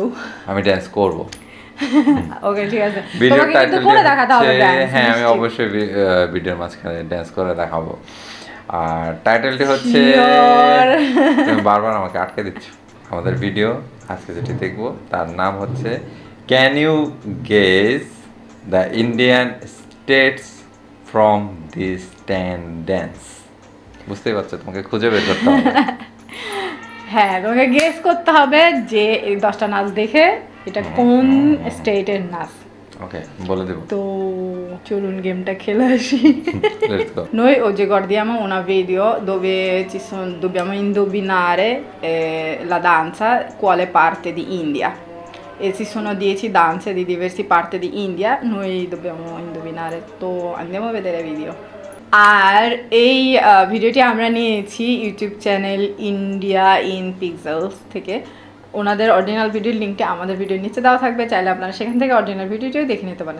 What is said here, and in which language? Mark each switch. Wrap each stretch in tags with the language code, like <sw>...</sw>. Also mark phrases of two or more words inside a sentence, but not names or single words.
<bn>আমি ড্যান্স করব। ওকে ঠিক আছে,</bn> <en>video title</en> <bn>করে দেখাতে হবে ড্যান্স। হ্যাঁ, আমি অবশ্যই ভিডিওর মাঝখানে ড্যান্স করে দেখাবো। আর টাইটেলটি হচ্ছে, তুমি বারবার আমাকে আটকে দিচ্ছ। আমাদের ভিডিও আজকে যেটি দেখব তার নাম হচ্ছে</bn> <en>Can you guess the Indian states from this 10 dance?</en> <bn>বুঝতেই পারছো, তোমাকে খুঁজে বের করতে হবে। হ্যাঁ, তোমাকে গেস করতে হবে যে এই 10টা নাচ দেখে এটা কোন স্টেটের নাচ। ওকে, বলে দেব। तो চলুন গেমটা খেলে আসি।</bn> <en>Let's go.</en> <it>Noi oggi guardiamo una video dove dobbiamo indovinare la danza quale parte di India. E ci sono 10 danze di diverse parti di India, noi dobbiamo indovinare, তো andiamo a vedere video. আর এই ভিডিওটি আমরা নিয়েছি ইউটিউব চ্যানেল ইন্ডিয়া ইন পিক্সেলস থেকে। ওনাদের অরিজিনাল ভিডিওর লিঙ্কটা আমাদের ভিডিওর নিচে দেওয়া থাকবে, চাইলে আপনারা সেখান থেকে অরিজিনাল ভিডিওটিও দেখে নিতে পারেন।</it>